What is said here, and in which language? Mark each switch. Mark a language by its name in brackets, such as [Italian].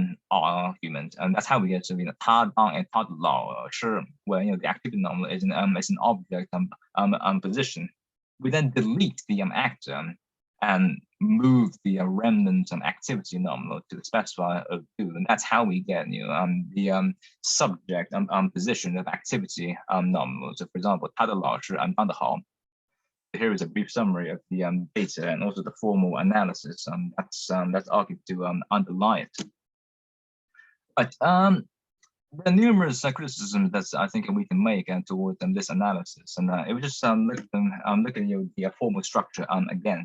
[English] Argument, and that's how we get to [Chinese] 他当 [English] and [Chinese] 他的老师, [English] where the activity nominal is an object position. We then delete the actor and move the remnant activity nominal to the specifier of do, and that's how we get the subject position of activity nominal. So for example, [Chinese] 他的老师 当得好. [English] Here is a brief summary of the data and also the formal analysis that's argued to underlie it. But there are numerous criticisms that I think we can make towards this analysis, and it was just look at the formal structure again.